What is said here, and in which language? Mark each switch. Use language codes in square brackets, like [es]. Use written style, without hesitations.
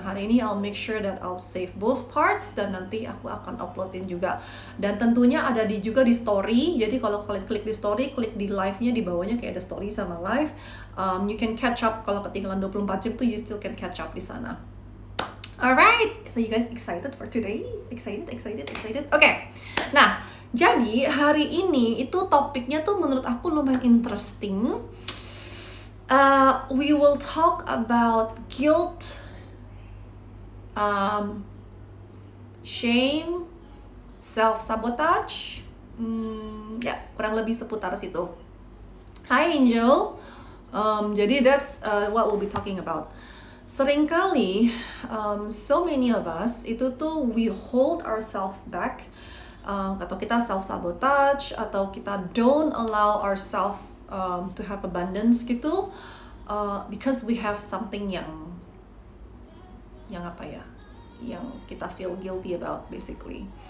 [id] Nah hari ini [en] I'll make sure that I'll save both parts [id] dan nanti aku akan uploadin juga. Dan tentunya ada juga di story, jadi kalau kalian klik di story, klik di live-nya, di bawahnya kayak ada story sama live. [en] You can catch up, [id] kalau ketinggalan 24 jam tuh [en] you still can catch up [id] di sana. [en] Alright, so you guys excited for today? Excited? [id] Okay, nah jadi hari ini itu topiknya tuh menurut aku lumayan interesting. [en] We will talk about guilt, shame, self-sabotage. [id] Ya, kurang lebih seputar situ. [en] Hi Angel. Jadi that's what we'll be talking about. [id] Seringkali, [en] so many of us, [id] itu tuh [en] we hold ourselves back [id] atau kita [en] self sabotage, atau kita don't allow ourselves to have abundance [id] gitu, [en] because we have something [id] yang apa ya, yang kita [en] feel guilty about basically.